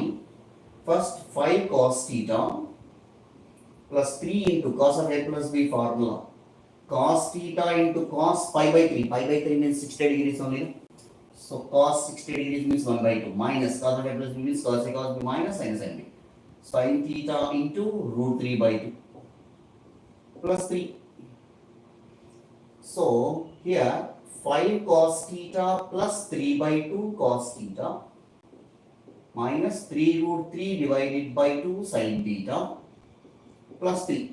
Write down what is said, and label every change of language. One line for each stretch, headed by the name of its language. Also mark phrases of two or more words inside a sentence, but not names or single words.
English: First, 5 cos theta plus 3 into cos of A plus B formula. Cos theta into cos pi by 3. Pi by 3 means 60 degrees only. So cos 60 degrees means 1 by 2. Minus cos of A plus B means cos A cos B minus sin sin B. Sin theta into root 3 by 2 plus 3. So here 5 cos theta plus 3 by 2 cos theta minus 3 root 3 divided by 2 sin theta plus 3.